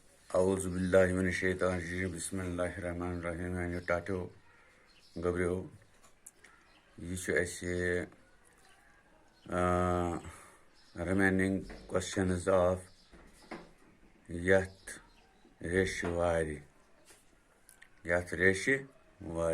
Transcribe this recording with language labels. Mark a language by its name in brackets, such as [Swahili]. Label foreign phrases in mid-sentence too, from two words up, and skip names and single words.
[Arabic] اعوذ باللہ من الشیطان الرجیم بسم اللہ الرحمن الرحیم. [Kashmiri] میانیو ٹاٹو گبریو یہ چھُ اَسہِ [English] remaining questions of [Kashmiri] یتھ ریشہِ وارِ